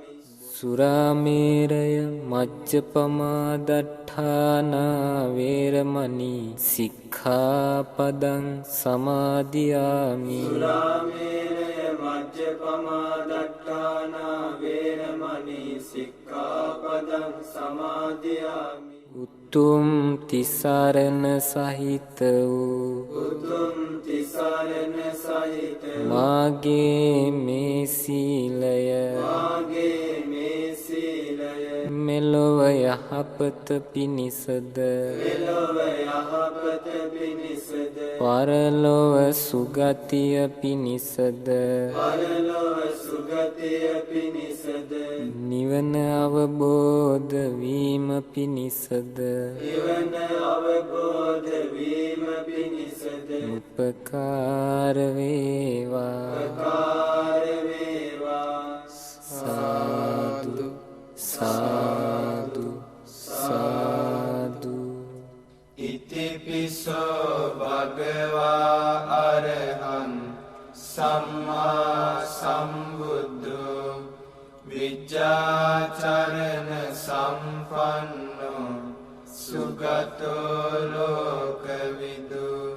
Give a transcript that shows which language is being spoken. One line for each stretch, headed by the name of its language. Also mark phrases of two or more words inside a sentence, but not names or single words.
Pali: සුරාමේරය මජ්ජපමාදට්ඨානා වේරමණී සික්ඛාපදං සමාදියාමි සුරාමේරය මජ්ජපමාදට්ඨානා වේරමණී සික්ඛාපදං සමාදියාමි
Sinhala: උතුම් තිසරණ සහිත වූ උතුම් තිසරණ සහිත මාගේ මේ සීලය මාගේ මේ සීලය මෙලොව යහපත පිණිසද මෙලොව යහපත පිණිසද පරලොව සුගතිය පිණිසද පරලොව සුගතිය පිණිසද නිවන අවබෝධ වීම පිණිසද නිවන අවබෝධ වීම පිණිසද උපකාර වේවා උපකාර වේවා සාදු සාදු සාදු
Pali: ඉතිපිසෝ භගවා අරහං සම්මා සම්බුද්ධෝ විජ්ජාචරණ සම්පන්නෝ සුගතෝ ලෝකවිදු